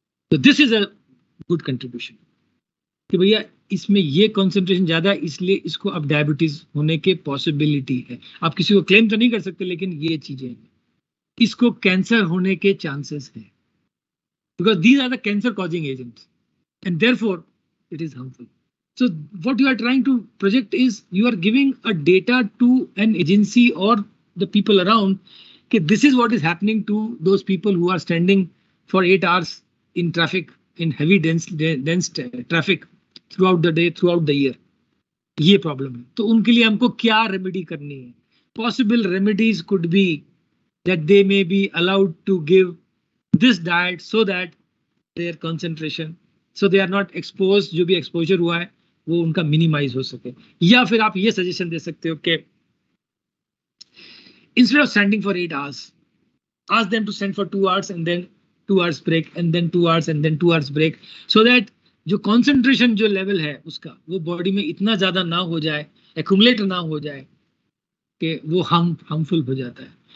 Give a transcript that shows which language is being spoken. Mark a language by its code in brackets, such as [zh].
[hi] तो [en] this is a good contribution [hi] कि भैया इसमें ये कंसंट्रेशन ज्यादा है, इसलिए इसको अब डायबिटीज होने के पॉसिबिलिटी है। आप किसी को क्लेम तो नहीं कर सकते, लेकिन ये चीजें हैं, इसको कैंसर होने के चांसेस हैं, [en] Because these are the cancer causing agents and therefore it is harmful. So what you are trying to project is you are giving a data to an agency or the people around, okay, this is what is happening to those people who are standing for 8 hours in traffic, in heavy dense traffic throughout the day, throughout the year. [hi] ये problem है, तो उनके लिए हमको क्या remedy करनी है। [en] possible remedies could be that they may be allowed to give this diet so that their concentration, so they are not exposed, [hi] जो भी exposure हुआ है वो उनका मिनिमाइज हो सके। या फिर आप ये सजेशन दे सकते हो कि [en] instead of standing for 8 hours, ask them to stand for 2 hours and then 2 hours break [hi] and then 2 hours and then 2 hours break, so that जो concentration जो लेवल है उसका वो बॉडी में इतना ज्यादा ना हो जाए, एक्यूमुलेट ना हो जाए कि वो हार्मफुल हो जाता है।